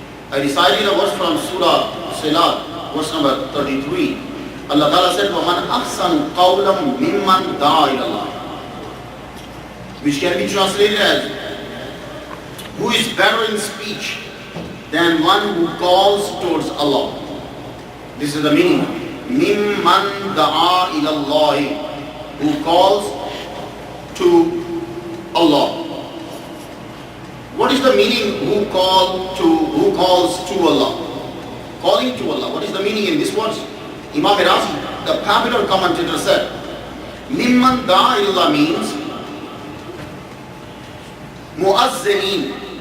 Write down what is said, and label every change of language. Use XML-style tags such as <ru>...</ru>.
<en>I decided a verse from Surah Salat, verse number 33. Allah Ta'ala said,</en> <ar>وَمَنْ أَحْسَنُ قَوْلًا مِمَّنْ دَعَا إِلَى اللَّهِ,</ar> <en>which can be translated as, who is better in speech than one who calls towards Allah. This is the meaning.</en> <ar>مِمَّنْ دَعَا إِلَى اللَّهِ,</ar> <en>who calls to Allah. What is the meaning who calls to Allah? Calling to Allah. What is the meaning in this words? Imam Razi, the popular commentator, said, Mimman da'a ilallah means muazzinin.</en>